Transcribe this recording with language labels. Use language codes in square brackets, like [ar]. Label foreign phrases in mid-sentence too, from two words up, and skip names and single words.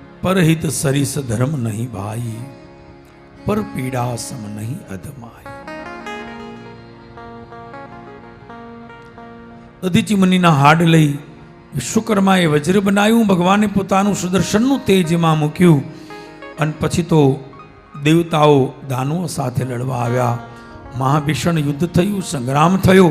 [awa] परहित सरिस धर्म नहीं भाई, पर पीड़ा सम नहीं अधमाई। [gu] દધીચી મુનિના હાડ લઈ વિશ્વકર્માએ વજ્ર બનાવ્યું, ભગવાને પોતાનું સુદર્શનનું તેજ એમાં મૂક્યું અને પછી તો દેવતાઓ દાનવો સાથે લડવા આવ્યા. મહાભીષણ યુદ્ધ થયું, સંગ્રામ થયો.